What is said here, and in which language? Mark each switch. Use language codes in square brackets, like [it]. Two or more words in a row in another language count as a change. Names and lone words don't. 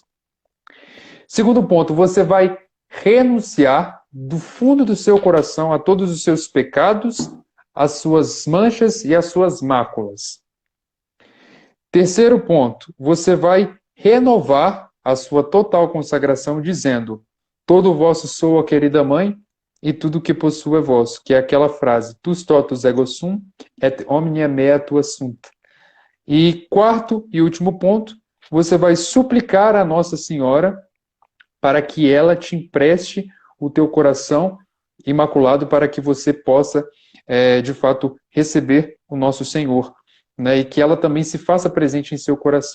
[pt] Segundo ponto, você vai renunciar do fundo do seu coração a todos os seus pecados, as suas manchas e as suas máculas. Terceiro ponto, você vai renovar a sua total consagração dizendo: todo vosso sou a querida mãe, e tudo que possuo é vosso, que é aquela frase, [la] tus totus ego sum, et omnia mea tua sunt. [pt] E quarto e último ponto, você vai suplicar a Nossa Senhora para que ela te empreste o teu coração imaculado para que você possa, de fato, receber o nosso Senhor, né? E que ela também se faça presente em seu coração.